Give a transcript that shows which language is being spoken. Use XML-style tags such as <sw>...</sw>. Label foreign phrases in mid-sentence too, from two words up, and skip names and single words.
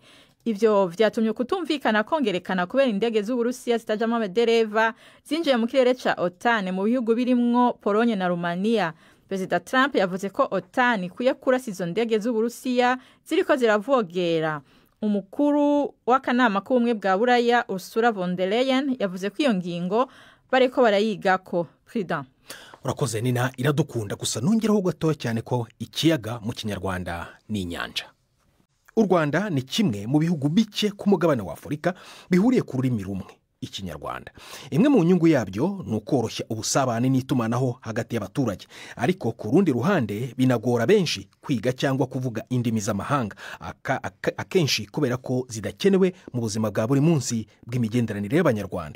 <rn>Ivyo vyatumye kutumvikana kongerekana kubera indege z'Uburusiya zitajamo abadereva zinjiye mu kirere ca OTAN mu bihugu birimwo Pologne na Romania. Perezida Trump yavuze ko OTAN ikwiye kurasa izo ndege z'Uburusiya ziriko ziravogera. Umukuru w'akanama k'ubumwe bwa Buraya Ursula von der Leyen yavuze ko iyo ngingo bariko barayigako. Prudent.</rn> <rw>Urakoze Nina, iradukunda gusa nongeraho gatoya cyane ko ikiyaga mu Kinyarwanda ni inyanja. U Rwanda ni kimwe mu bihugu bike ku mugabane wa Afurika bihuriye ku rurimi rumwe, Ikinyarwanda. Imwe mu nyungu yabyo ni ukoroshya ubusabane n'itumanaho hagati y'abaturage, ariko ku rundi ruhande binagora benshi kwiga cyangwa kuvuga indimi z'amahanga, akenshi kubera ko zidakenewe mu buzima bwa buri munsi bw'imigenderanire y'Abanyarwanda.</rw>